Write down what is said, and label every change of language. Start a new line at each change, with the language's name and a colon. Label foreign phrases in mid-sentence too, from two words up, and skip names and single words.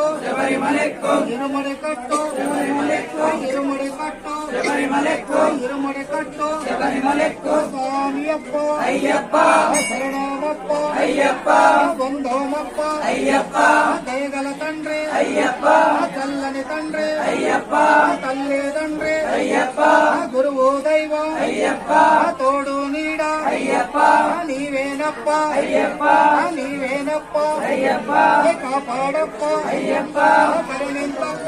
Tamil: ಶಬರಿಮಲೆಕ್ಕು இருமுடி கட்டு ಶಬರಿಮಲೆಕ್ಕು இருமுடி கட்டு ಶಬರಿಮಲೆಕ್ಕು இருமுடி கட்டு ಶಬರಿಮಲೆಕ್ಕು ಸ್ವಾಮಿಯಪ್ಪ ಅಯ್ಯಪ್ಪ ಶರಣಮಪ್ಪ ಅಯ್ಯಪ್ಪ ಬಂಧೋಮಪ್ಪ ಅಯ್ಯಪ್ಪ
Telugu: దయగల తండ్రి ಅಯ್ಯಪ್ಪ చల్లని తండ్రి అయ్యప్ప తల్లి తండ్రి అయ్యప్ప గురువు దైవం అయ్యప్ప తోడు నీడ అయ్యప్ప నీవేనప్ప అయ్యప్ప నీవేనప్ప అయ్యప్ప కాపాడప్ప అయ్యప్ప కరుణింపప్ప